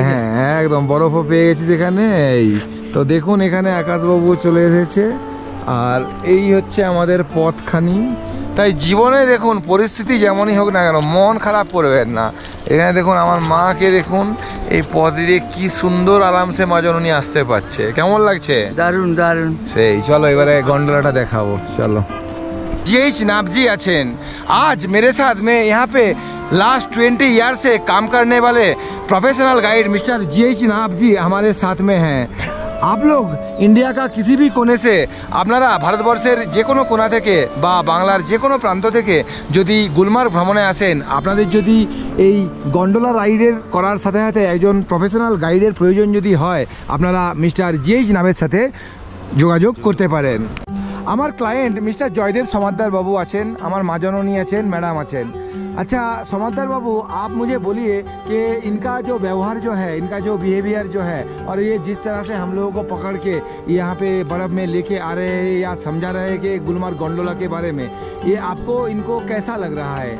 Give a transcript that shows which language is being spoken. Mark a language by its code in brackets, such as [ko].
[bn] হ্যাঁ একদম বরফও পেয়ে গেছি এখানে। এই তো দেখুন, এখানে আকাশবাবু চলে এসেছে। আর এই হচ্ছে আমাদের পথখানি। তাই জীবনে দেখুন পরিস্থিতি যেমনই হোক না কেন মন খারাপ করবেন না। এখানে দেখুন আমার মাকে দেখুন, এই পথ দিয়ে কি সুন্দর আরামসে মা জননী আসতে পারছে। কেমন লাগছে? দারুণ দারুণ। সেই চলো এবারে গন্ডোলাটা দেখাবো, চলো। [hi] जीएच नाब जी [bn] আছেন। [hi] आज मेरे साथ में यहाँ पे लास्ट 20 ईयर से काम करने वाले प्रोफेशनल गाइड मिस्टर जीएच नाब जी हमारे साथ में हैं। आप लोग इंडिया का किसी भी कोने से [bn] আপনারা ভারতবর্ষের যে কোনো কোণা থেকে বা বাংলার যে কোনো প্রান্ত থেকে যদি গুলমার্গ ভ্রমণে আসেন, আপনাদের যদি এই গন্ডোলা রাইডের করার সাথে সাথে একজন প্রফেশনাল গাইডের প্রয়োজন যদি হয়, আপনারা মিস্টার জিএইচ নাবের সাথে যোগাযোগ করতে পারেন। আমার ক্লায়েন্ট মিস্টার জয়देव समाददार बाबू আছেন, আমার মা জননী আছেন, ম্যাডাম আছেন। [hi] अच्छा समाददार बाबू, आप मुझे बोलिए कि इनका जो व्यवहार जो है, इनका जो बिहेवियर जो है, और ये जिस तरह से हम लोगों को पकड़ के यहाँ पे बर्फ़ में लेके आ रहे हैं या समझा रहे हैं कि गुलमार्ग गोंडोला के बारे में, ये आपको इनको कैसा लग रहा है?